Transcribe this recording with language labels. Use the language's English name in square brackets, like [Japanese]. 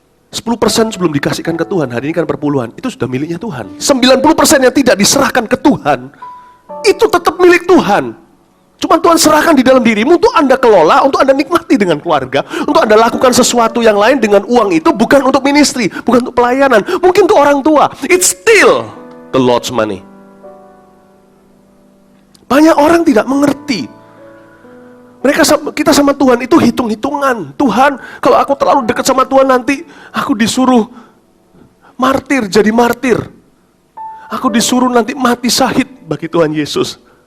[Indonesian] 10% sebelum dikasihkan ke Tuhan, hari ini kan perpuluhan, itu sudah miliknya Tuhan. 90% yang tidak diserahkan ke Tuhan, itu tetap milik Tuhan. Cuma Tuhan serahkan di dalam dirimu untuk Anda kelola, untuk Anda nikmati dengan keluarga, untuk Anda lakukan sesuatu yang lain dengan uang itu, bukan untuk ministry, bukan untuk pelayanan, mungkin untuk orang tua. [English] It's still the Lord's money. [Indonesian] Banyak orang tidak mengerti. Kita sama Tuhan itu hitung-hitungan. Tuhan, kalau aku terlalu dekat sama Tuhan nanti aku disuruh martir, jadi martir. Aku disuruh nanti mati syahid bagi Tuhan Yesus.